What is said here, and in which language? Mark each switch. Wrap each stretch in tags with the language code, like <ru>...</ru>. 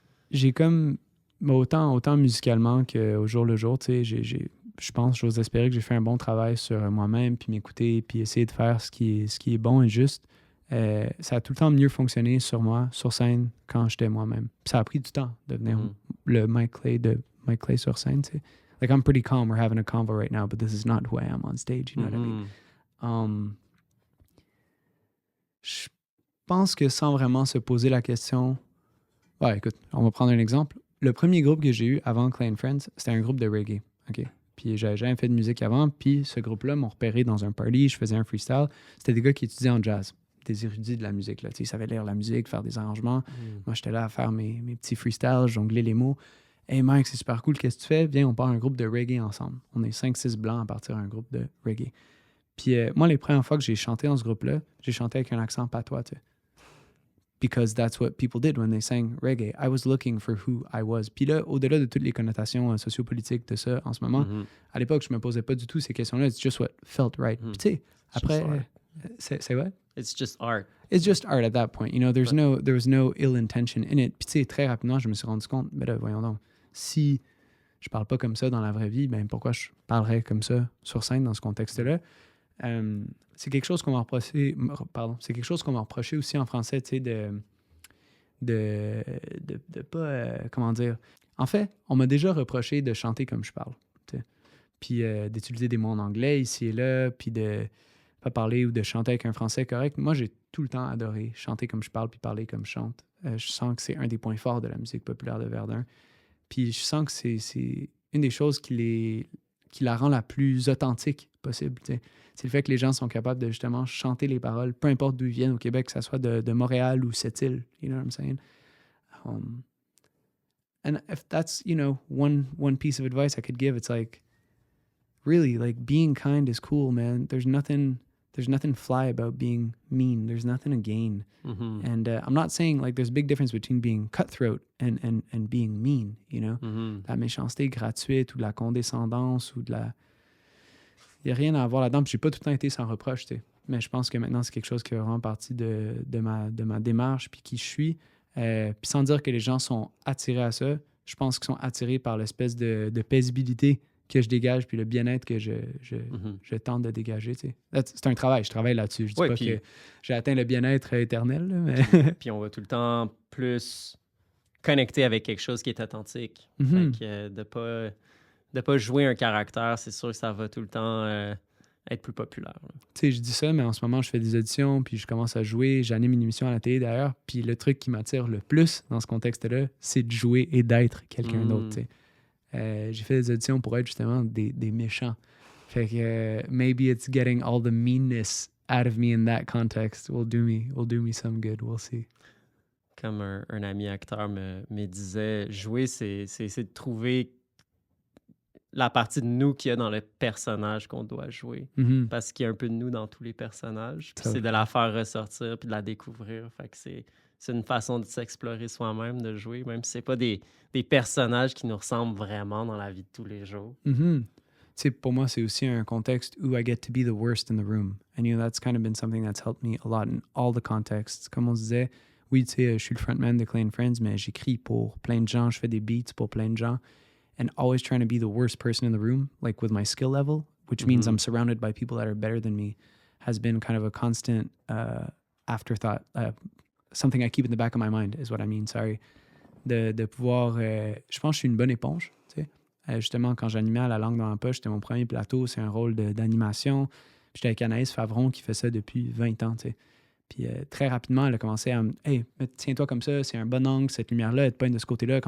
<fr>J'ai comme, autant musicalement qu'au jour le jour, tu sais, je pense, j'ose espérer que j'ai fait un bon travail sur moi-même, puis m'écouter, puis essayer de faire ce qui est bon et juste. Ça a tout le temps mieux fonctionné sur moi, sur scène, quand j'étais moi-même. Puis ça a pris du temps de devenir le Mike Clay sur scène, tu sais.</fr> <en>Like, I'm pretty calm, we're having a convo right now, but this is not who I am on stage, you know what I mean?</en> <fr>Je pense que sans vraiment se poser la question... Ouais, écoute, on va prendre un exemple. Le premier groupe que j'ai eu avant Clay and Friends, c'était un groupe de reggae, OK? Puis j'avais jamais fait de musique avant, puis ce groupe-là m'ont repéré dans un party, je faisais un freestyle. C'était des gars qui étudiaient en jazz, des érudits de la musique, là. Tu sais, ils savaient lire la musique, faire des arrangements. Moi, j'étais là à faire mes petits freestyles, jongler les mots. « Hey Mike, c'est super cool, qu'est-ce que tu fais? Viens, on part un groupe de reggae ensemble. » On est 5-6 blancs à partir d'un groupe de reggae. Puis moi, les premières fois que j'ai chanté dans ce groupe-là, j'ai chanté avec un accent patois, tu sais.</fr> <en>Because that's what people did when they sang reggae. I was looking for who I was.</en> <fr>Puis là, au-delà de toutes les connotations sociopolitiques de ça en ce moment, à l'époque, je me posais pas du tout ces questions-là.</fr> <en>It's just what felt right.</en> <fr>Puis tu sais, après, c'est</fr> <en>what? It's just art. It's just art at that point. You know, there was no ill intention in it.</en> <fr>Puis tu sais, très rapidement, je me suis rendu compte, mais là, voyons donc, si je parle pas comme ça dans la vraie vie, ben pourquoi je parlerais comme ça sur scène dans ce contexte-là? C'est quelque chose qu'on m'a reproché, c'est quelque chose qu'on m'a reproché aussi en français, tu sais, de pas, comment dire. En fait, on m'a déjà reproché de chanter comme je parle, tu sais. Puis d'utiliser des mots en anglais ici et là, puis de pas parler ou de chanter avec un français correct. Moi, j'ai tout le temps adoré chanter comme je parle puis parler comme je chante. Je sens que c'est un des points forts de la musique populaire de Verdun. Puis je sens que c'est une des choses qui la rend la plus authentique possible, tu sais. C'est le fait que les gens sont capables de justement chanter les paroles, peu importe d'où ils viennent au Québec, que ça soit de Montréal ou Sept-Îles,</fr> <en>you know what I'm saying? And if that's, you know, one piece of advice I could give, it's like, really, like, being kind is cool, man. There's nothing fly about being mean. There's nothing to gain. And I'm not saying, like, there's a big difference between being cutthroat and being mean, you know?</en> <fr>La méchanceté gratuite ou de la condescendance ou de la... Il n'y a rien à voir là-dedans. Puis j'ai pas tout le temps été sans reproche, tu sais. Mais je pense que maintenant, c'est quelque chose qui est vraiment partie de ma démarche puis qui je suis. Puis sans dire que les gens sont attirés à ça, je pense qu'ils sont attirés par l'espèce de paisibilité que je dégage puis le bien-être que je tente de dégager, tu sais. C'est un travail, je travaille là-dessus. Je dis pas que j'ai atteint le bien-être éternel, là, mais... Puis on va tout le temps plus connecter avec quelque chose qui est authentique. Fait que de pas jouer un caractère, c'est sûr que ça va tout le temps être plus populaire. Tu sais, je dis ça, mais en ce moment, je fais des auditions, puis je commence à jouer. J'anime une émission à la télé, d'ailleurs. Puis le truc qui m'attire le plus dans ce contexte-là, c'est de jouer et d'être quelqu'un d'autre, tu sais. J'ai fait des auditions pour être justement des méchants. Fait que</fr> <en>maybe it's getting all the meanness out of me in that context will do me some good. We'll see.</en> <fr>Comme un ami acteur me disait, jouer, c'est de trouver la partie de nous qu'il y a dans le personnage qu'on doit jouer. Parce qu'il y a un peu de nous dans tous les personnages. Puis c'est de la faire ressortir puis de la découvrir. Fait que c'est une façon de s'explorer soi-même, de jouer, même si c'est pas des personnages qui nous ressemblent vraiment dans la vie de tous les jours. Tu sais, pour moi, c'est aussi un contexte où</fr> <en>I get to be the worst in the room. And you know, that's kind of been something that's helped me a lot in all the contexts.</en> <fr>Comme on se disait, oui, tu sais, je suis le frontman de Clay and Friends, mais j'écris pour plein de gens, je fais des beats pour plein de gens.</fr> <en>And always trying to be the worst person in the room, like with my skill level, which means I'm surrounded by people that are better than me, has been kind of a constant afterthought. Something I keep in the back of my mind is what I mean, sorry.</en> <fr>De pouvoir... je pense que je suis une bonne éponge, tu sais. Justement, quand j'animais à La Langue dans la poche, c'était mon premier plateau, c'est un rôle d'animation. J'étais avec Anaïs Favron qui fait ça depuis 20 ans, tu sais. Puis très rapidement, elle a commencé à me « Hey, tiens-toi comme ça, c'est un bon angle, cette lumière-là, elle te pointe de ce côté-là.</fr>